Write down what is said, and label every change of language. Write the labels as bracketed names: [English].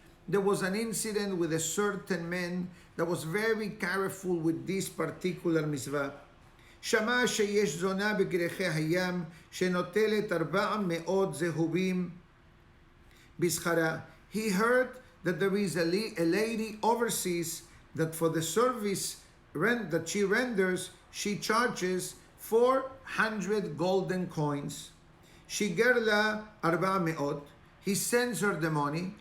[English] There was an incident with a certain man that was very careful with this particular mitzvah. [Hebrew] שמע שיש זונה בגרחי הים שנוטלת 400 זהובים בשכרה. [English] He heard that there is a lady overseas that for the service that she renders, she charges 400 golden coins. [Hebrew] שיגר לה 400. [English] He sends her the money.